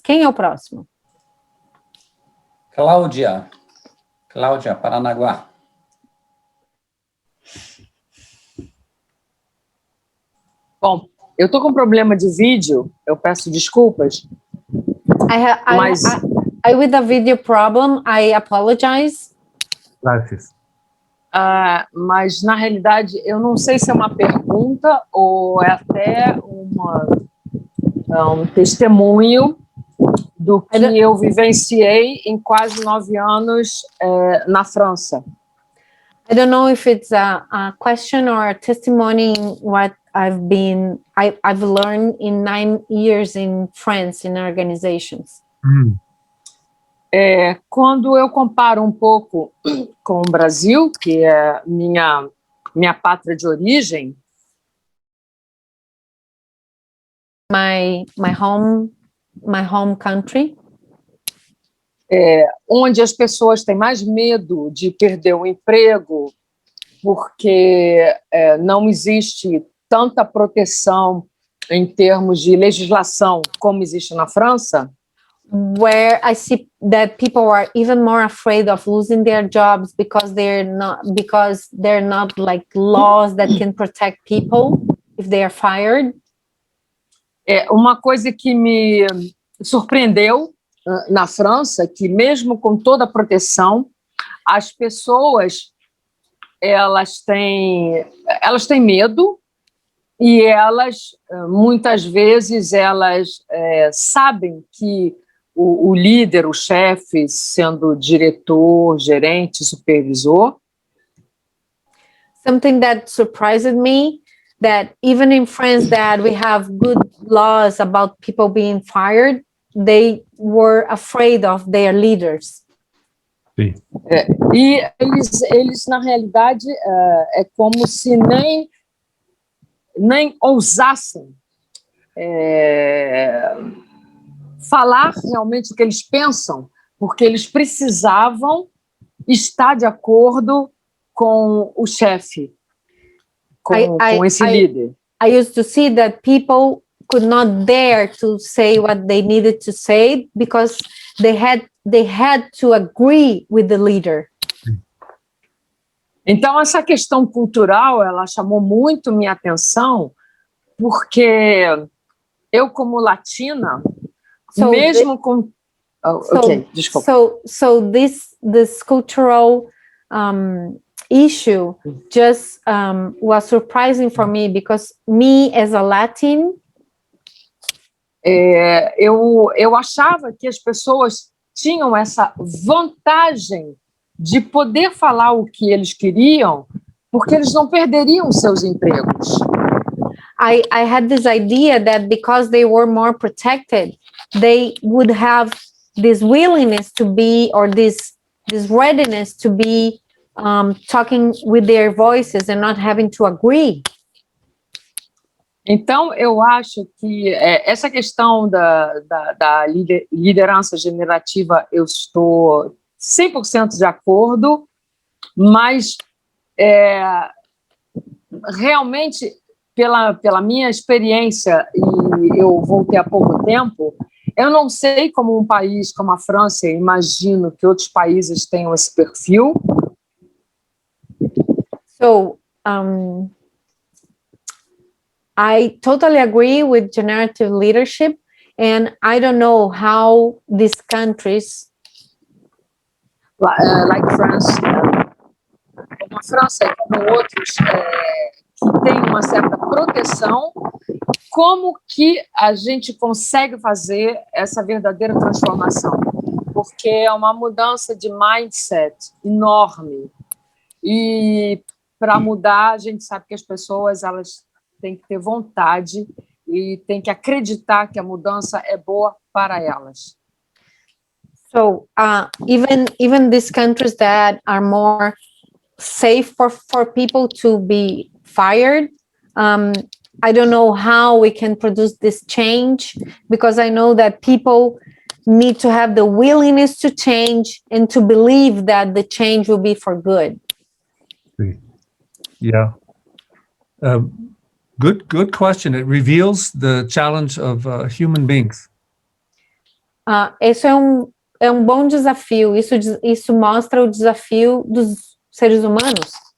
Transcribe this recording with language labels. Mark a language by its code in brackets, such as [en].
[pt] Quem é o próximo? Cláudia, Paranaguá. Bom, eu tô com problema de vídeo, eu peço desculpas. Mas- [en] I with a video problem, I apologize. [es] Gracias. [pt] mas na realidade eu não sei se é uma pergunta ou é até um testemunho do que eu vivenciei em quase 9 anos na França. [en] I don't know if it's a question or a testimony in what I've learned in 9 years in France in organizations. [pt] Quando eu comparo um pouco com o Brasil, que é minha pátria de origem, [en] my home country, [pt] onde as pessoas têm mais medo de perder o emprego, porque não existe tanta proteção em termos de legislação como existe na França, [en] where I see that people are even more afraid of losing their jobs because they're not like laws that can protect people if they are fired. [pt] Uma coisa que me surpreendeu na França, que mesmo com toda a proteção, as pessoas elas têm medo e elas muitas vezes elas sabem que o líder, o chefe, sendo diretor, gerente, supervisor. [en] Something that surprised me, that even in France that we have good laws about people being fired, they were afraid of their leaders. [pt] Sim. E eles na realidade, é como se nem ousassem falar realmente o que eles pensam, porque eles precisavam estar de acordo com o chefe, com esse líder. [en] I used to see that people could not dare to say what they needed to say because they had to agree with the leader. [pt] Então, essa questão cultural, ela chamou muito minha atenção, porque eu, como latina, mesmo com... desculpa. [en] So this cultural issue just was surprising for me, because me as a Latin, [pt] eu achava que as pessoas tinham essa vantagem de poder falar o que eles queriam, porque eles não perderiam seus empregos. [en] I had this idea that because they were more protected, they would have this willingness to be, or this readiness to be talking with their voices and not having to agree. [pt] Então, eu acho que essa questão da liderança generativa, eu estou 100% de acordo, mas realmente, pela minha experiência, e eu voltei há pouco tempo, eu não sei como um país como a França, imagino que outros países tenham esse perfil. [en] So, I totally agree with generative leadership, and I don't know how these countries, like France, [pt] como a França e como outros que têm uma certa proteção, como que a gente consegue fazer essa verdadeira transformação? Porque é uma mudança de mindset enorme. E para mudar, a gente sabe que as pessoas elas têm que ter vontade e têm que acreditar que a mudança é boa para elas. [en] so even these countries that are more safe for people to be fired, I don't know how we can produce this change, because I know that people need to have the willingness to change and to believe that the change will be for good. Yeah. Good question. It reveals the challenge of human beings. [pt] Esse é um bom desafio. Isso mostra o desafio dos seres humanos.